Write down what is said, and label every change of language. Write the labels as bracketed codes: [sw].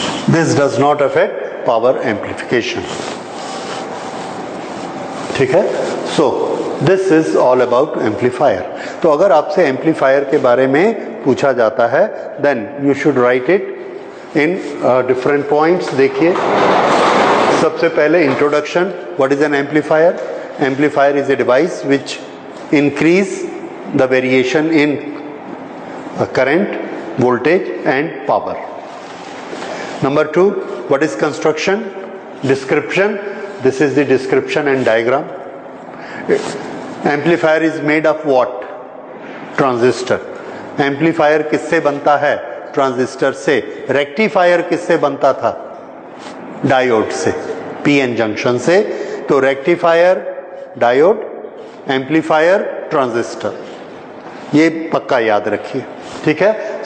[en] This does not affect power amplification, [hi] ठीक है। [en] So this is all about amplifier। [hi] तो अगर आपसे एम्पलीफायर के बारे में पूछा जाता है [en] then you should write it in different points। [hi] देखिए, सबसे पहले [en] Introduction, what is an amplifier? Amplifier is a device which increase the variation in current, voltage and power। Number 2, what is construction? Description. This is the description and diagram। Amplifier is made of what? Transistor। [hi] Amplifier किससे बनता है? Transistor से। Rectifier किससे बनता था? Diode से, PN junction से। तो रेक्टिफायर डायोड, एम्पलीफायर ट्रांजिस्टर, ये पक्का याद रखिए, ठीक है।